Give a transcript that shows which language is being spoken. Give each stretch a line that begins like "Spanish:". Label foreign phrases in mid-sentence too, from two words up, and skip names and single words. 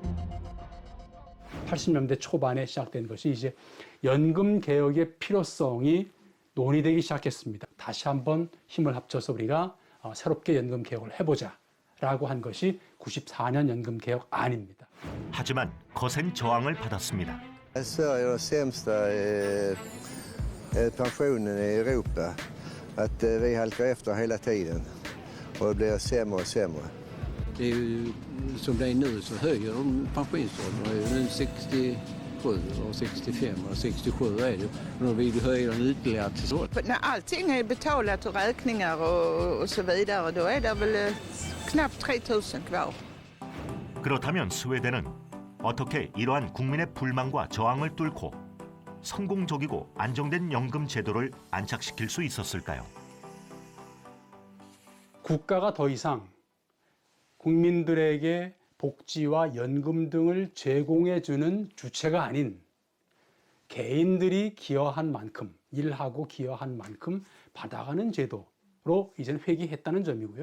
Korean: 80년대 초반에 시작된 것이 이제 연금 개혁의 필요성이 논의되기 시작했습니다. 다시 한번 힘을 합쳐서 우리가 새롭게 연금 개혁을 해보자라고 한 것이 94년 연금 개혁안입니다. 하지만 거센 저항을 받았습니다.
Swedish: Sverige har sämsta pensionen i Europa. Att vi halkar efter hela tiden och det blir sämre och sämre. Det är ju, som det är nu så höjer de pensionsåldern. Nu 67 och 65 och 67 är det. Och de vill höja den ytterligare till så. När allting är betalat och räkningar och så vidare då är det väl knappt 3 000 kvar.
Korean: 그렇다면 스웨덴은 어떻게 이러한 국민의 불만과 저항을 뚫고 성공적이고 안정된 연금 제도를 안착시킬 수 있었을까요? 국가가 더 이상 국민들에게 복지와 연금 등을 제공해주는 주체가 아닌 개인들이 기여한 만큼, 일하고 기여한 만큼 받아가는 제도로 이제는 회귀했다는 점이고요.